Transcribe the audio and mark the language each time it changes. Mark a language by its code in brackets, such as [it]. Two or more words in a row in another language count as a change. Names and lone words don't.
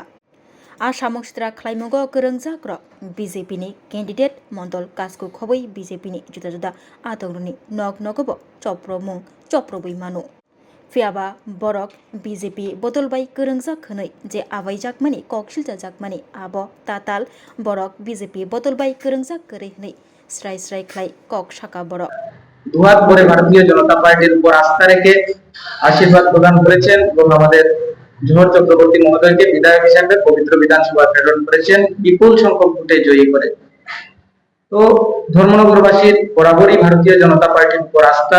[trp] आ सामंस्रा ख्लायमुंग गोरोंजाग्रक बीजेपीनि कैंडिडेट मंडल काजको खबै बीजेपीनि जुदा जुदा आदंरनि नग नगबो चप्रमुं चप्रबै मानु फियाबा बरक बीजेपी बदलबाय गोरोंजाक हनै जे आबायजाकमानि ककसिलजाजाकमानि आब ताताल बरक बीजेपी बदलबाय गोरोंजाक गरै हनै स्राय स्राय ख्लाय कक साका बरक [bn] দুহাত ভরে ভারতীয় জনতা পার্টির উপর আস্থা রেখে আশীর্বাদ প্রদান করেছেন এবং আমাদের জোহর চক্রবর্তী মহোদয়কে বিধায়ক হিসেবে পবিত্র বিধানসভা প্রেরণ করেছেন বিপুল সংখ্যক ভোটে জয়ী করে। তো ধর্মনগরবাসীর বরাবরই ভারতীয় জনতা পার্টির উপর আস্থা।